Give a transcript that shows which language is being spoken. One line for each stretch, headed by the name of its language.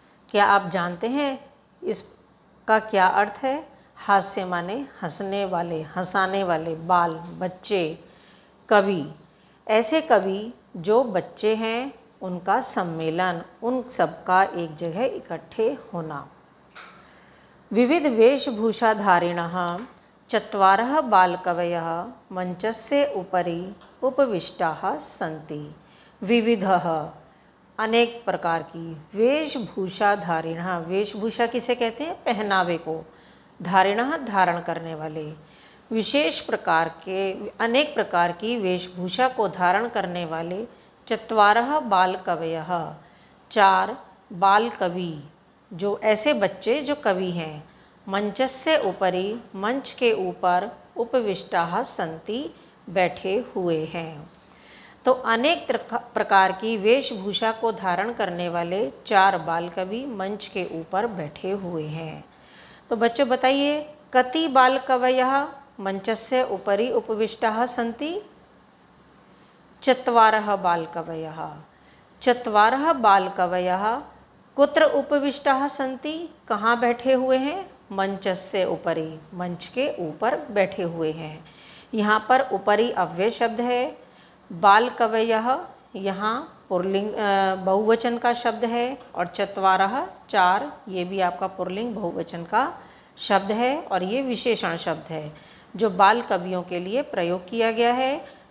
Hindi: क्या आप जानते हैं इसका क्या अर्थ है? हास्य माने हंसने वाले, हंसाने वाले, बाल बच्चे, कवि ऐसे कवि जो बच्चे हैं, उनका सम्मेलन, उन सबका एक जगह इकट्ठे होना।
Sanskrit: विविध वेशभूषाधारिणः चत्वारः बालकवयः मंचस्य उपरि उपविष्टाः सन्ति।
Hindi: विविधः अनेक प्रकार की, वेशभूषाधारिणः, वेशभूषा किसे कहते हैं? पहनावे को। धारिणः धारण करने वाले, विशेष प्रकार के, अनेक प्रकार की वेशभूषा को धारण करने वाले चत्वारः बालकवयः, चार बाल कवि, जो ऐसे बच्चे जो कवि हैं।
Sanskrit: मंचस्य उपरि,
Hindi: मंच के ऊपर,
Sanskrit: उपविष्टाः सन्ति,
Hindi: बैठे हुए हैं। तो अनेक प्रकार की वेशभूषा को धारण करने वाले चार बाल कवि मंच के ऊपर बैठे हुए हैं। तो बच्चों बताइए,
Sanskrit: कति बाल कवयः मंचस्य उपरि उपविष्टाः सन्ति? चत्वारः बाल कवयः। चत्वारः बाल कवयः कुत्र उपविष्टाः सन्ति?
Hindi: कहाँ बैठे हुए हैं?
Sanskrit: मंचस्य उपरि,
Hindi: मंच के ऊपर बैठे हुए हैं। यहाँ पर उपरि अव्यय शब्द है। बाल कवयः यहाँ पुल्लिंग बहुवचन का शब्द है, और चत्वारः चार, ये भी आपका पुल्लिंग बहुवचन का शब्द है, और ये विशेषण शब्द है जो बाल कवियों के लिए प्रयोग किया गया है।